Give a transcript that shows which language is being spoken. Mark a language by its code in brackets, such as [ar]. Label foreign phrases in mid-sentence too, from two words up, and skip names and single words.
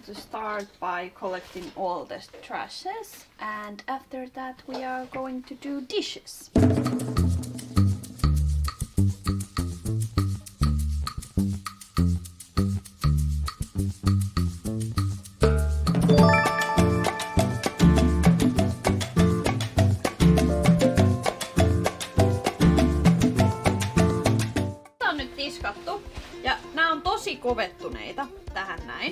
[en] to start by collecting all the trashes and after that we are going to do dishes. [fi] Tämä on nyt tiskattu ja nämä on tosi kovettuneita tähän näin.